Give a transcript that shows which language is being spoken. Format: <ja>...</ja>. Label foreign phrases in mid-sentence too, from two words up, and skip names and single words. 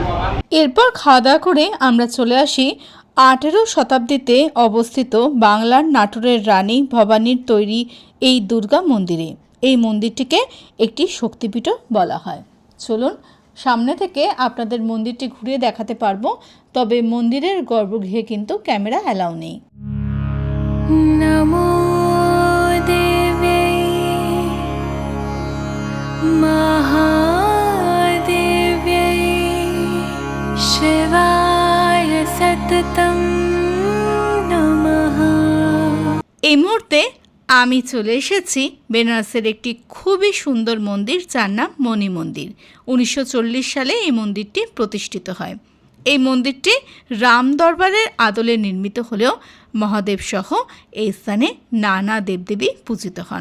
<bn>এরপর খাওয়া দাওয়া করে আমরা চলে আসি 18 শতাব্দীতে অবস্থিত বাংলার নাটোরের রানী ভবানীর তৈরি এই দুর্গা মন্দিরে। এই মন্দিরটিকে একটি শক্তিপীঠও বলা হয়। চলুন সামনে থেকে আপনাদের মন্দিরটি ঘুরিয়ে দেখাতে পারবো, তবে মন্দিরের গর্ভগৃহে কিন্তু</bn> <en>camera allow</en> <bn>নেই।</bn> <sa>नमो देवे महादेव्यै शिवाय सततं नमः।</sa> <bn>এই মুহূর্তে আমি চলে এসেছি বেনারসের একটি খুবই সুন্দর মন্দির, যার নাম মণি মন্দির। 1940 সালে এই মন্দিরটি প্রতিষ্ঠিত হয়। এই মন্দিরটি রাম দরবারের আদলে নির্মিত হলেও মহাদেব সহ এই স্থানে নানা দেবদেবী পূজিত হন।</bn>